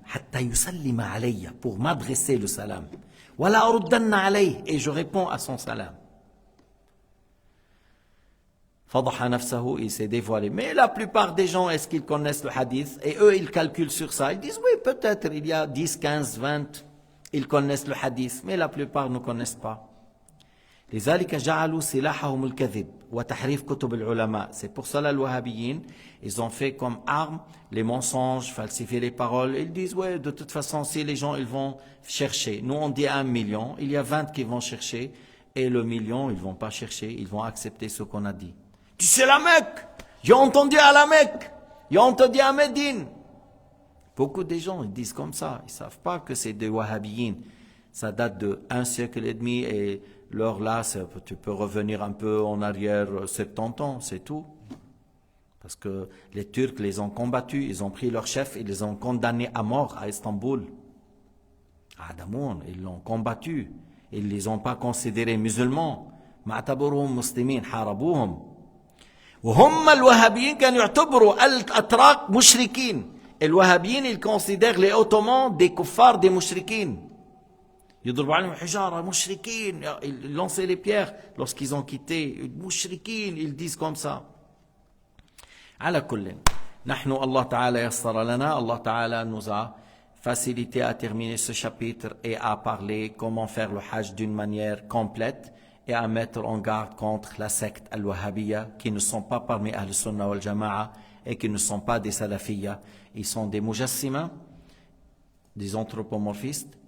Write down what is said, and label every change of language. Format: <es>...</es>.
<ar>Hatta yusallima alayya,</ar> <fr>pour m'adresser le salam.</fr> <ar>Wala aruddanna alayhi,</ar> <fr>et je réponds à son salam.</fr> <ar>Fadaha nafsahu,</ar> <fr>il s'est dévoilé. Mais la plupart des gens, est-ce qu'ils connaissent le hadith? Et eux, ils calculent sur ça. Ils disent, oui, peut-être, il y a 10, 15, 20, ils connaissent le hadith. Mais la plupart ne connaissent pas.</fr> <ar>لذلك جعلوا سلاحهم الكذب وتحريف كتب العلماء.</ar> <fr>C'est pour cela les wahhabiyyin, ils ont fait comme arme les mensonges, falsifier les paroles. Ils disent, ouais, de toute façon, si les gens, ils vont chercher. Nous, on dit 1 million, il y a 20 qui vont chercher. Et le million, ils ne vont pas chercher, ils vont accepter ce qu'on a dit. Tu sais la Mecque, j'ai entendu à la Mecque, j'ai entendu à Médine. Beaucoup de gens ils disent comme ça, ils ne savent pas que c'est des wahhabiyyin. Ça date de 1 siècle et demi et l'heure là, tu peux revenir un peu en arrière 70 ans, c'est tout. Parce que les Turcs les ont combattus, ils ont pris leur chef et les ont condamnés à mort à Istanbul. À Damoun, ils l'ont combattu. Ils ne les ont pas considérés musulmans.</fr> <ar>معتبرهم مسلمين حاربوهم. وهم الوهابيين كانوا يعتبروا الأتراك مشركين.</ar> <fr>الوهابيين ils considèrent les Ottomans des kuffars, des mushrikin.</fr> <ar>يضربوا عليهم حجارة مشركين.</ar> <fr>Ils lançaient les pierres lorsqu'ils ont quitté. مشركين, ils disent comme ça.</fr> <ar>على كل نحن الله تعالى يسر لنا.</ar> <fr>Allah Ta'ala nous a facilité à terminer ce chapitre et à parler comment faire le Hajj d'une manière complète et à mettre en garde contre la secte al-Wahhabiyya qui ne sont pas parmi Ahl-Sunnah wal-Jama'a et qui ne sont pas des Salafiyya. Ils sont des Mujassima, des anthropomorphistes.</fr>